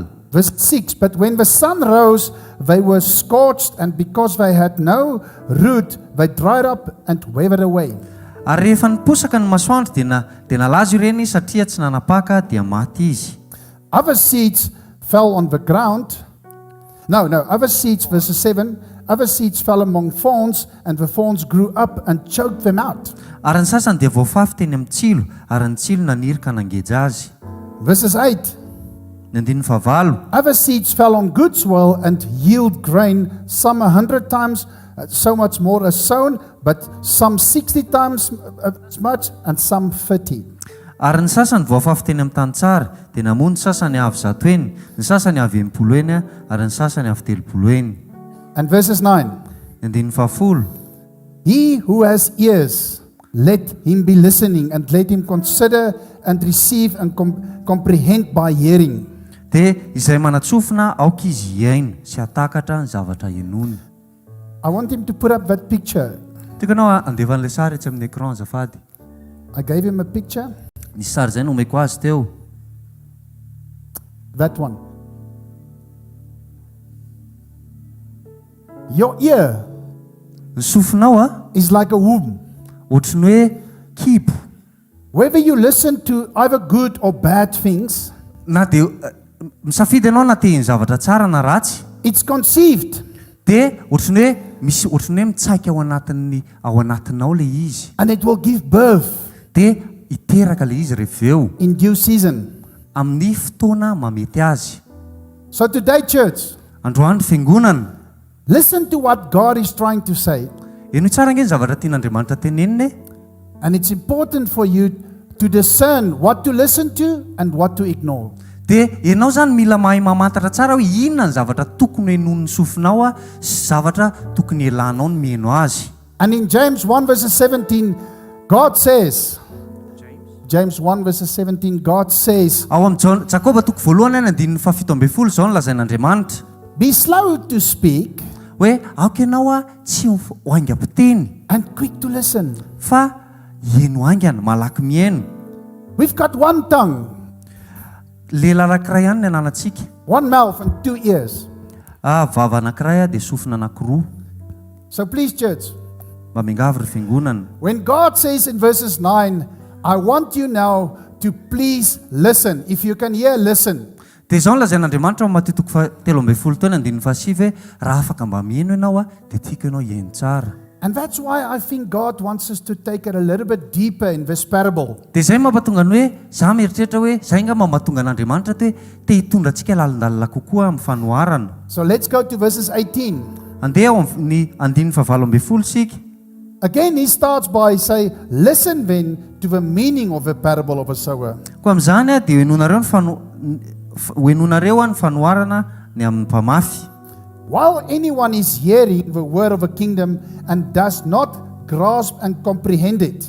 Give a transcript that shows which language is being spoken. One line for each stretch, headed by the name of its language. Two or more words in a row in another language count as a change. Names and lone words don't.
English: Verse 6, but when the sun rose, they were scorched, and because they had no root, they dried up and withered away.
Malagasy: Ary rehefa niposaka ny masoandro dia nalazo ireny satria tsy nanapaka dia maty izy.
English: Other seeds fell on the ground. No, other seeds, verse 7, other seeds fell among thorns, and the thorns grew up and choked them out.
Malagasy: Ary ny sasany dia voafafy teny amin'ny tsilo, ary ny tsilo naniry ka nangeja azy.
English: Verses 8,
Malagasy: Ny andininy fahavalo.
English: other seeds fell on good soil and yield grain, some 100 times so much more as sown, but some 60 times as much, and some 30.
Malagasy: Ary ny sasany voafafy teny amin'ny tany tsara, dia namoa ny sasany avy 100 eny, ny sasany avy 80 eny, ary ny sasany avy 30 eny.
English: And verses 9,
Malagasy: Ny andininy fahafolo.
English: he who has ears, let him be listening, and let him consider and receive and comprehend by hearing.
Malagasy: Dia izay manatsofina aoka izy hiaino sy hatakatra ny zavatra henony.
English: I want him to put up that picture.
Malagasy: Tiako anao andefan'ilay sary etsy amin'ny écran azafady.
English: I gave him a picture.
Malagasy: Ny sary izay nomeko azy teo.
English: That one. Your ear
Malagasy: Ny sofinao
English: is like a womb.
Malagasy: ohatry ny hoe kipo.
English: Whether you listen to either good or bad things,
Malagasy: Na dia misafidy ianao na te ny zavatra tsara na ratsy,
English: it's conceived
Malagasy: dia ohatry ny hoe misy ohatry ny hoe mitsaika ao anatinao le izy.
English: and it will give birth
Malagasy: Dia hiteraka le izy rehefa
English: in due season.
Malagasy: amin'ny fotoana mamety azy.
English: So today, church,
Malagasy: Androandro fiangonana,
English: listen to what God is trying to say.
Malagasy: eno tsara nge ny zavatra tian'Andriamanitra teneniny,
English: And it's important for you to discern what to listen to and what to ignore.
Malagasy: dia ianao zany mila mahay mamantatra tsara hoe inona ny zavatra tokony henon'ny sofinao sy zavatra tokony elanao ny mihaino azy.
English: And in James 1 verses 17, God says, James 1 verses 17, God says,
Malagasy: Ao amin'ny Jakoba toko voalohany ny andininy 17 zao no lazain'Andriamanitra
English: be slow to speak
Malagasy: hoe aoka ianao tsy ho aingam-piteny
English: and quick to listen.
Malagasy: fa hihaino aingana malaky mihaino.
English: We've got one tongue,
Malagasy: Lela anankiray ihany ny ananantsika,
English: one mouth and two ears.
Malagasy: vava anankiray dia sofina anankiroa.
English: So please, church,
Malagasy: Mba miangavy ry fiangonana.
English: when God says in verses 9, I want you now to please listen. If you can hear, listen.
Malagasy: Dia izao no lazain'Andriamanitra ao Mateo toko 17 taona andininy 7 raha afaka mba mihaino ianao dia tiako ianao hihaino tsara.
English: And that's why I think God wants us to take it a little bit deeper in this parable.
Malagasy: Dia izay mampatonga ny hoe za mieritreritra hoe zay nga mampatonga an'Andriamanitra te hitondra antsika lalindalina kokoa amin'ny fanoharana.
English: So let's go to verses 18.
Malagasy: Andeha ao amin'ny andininy 17 sika.
English: Again, he starts by saying, listen then to the meaning of the parable of a sower.
Malagasy: Koa amin'izany dia hoenonareo ny fanoharana ny amin'ny mpamafy.
English: While anyone is hearing the word of a kingdom and does not grasp and comprehend it,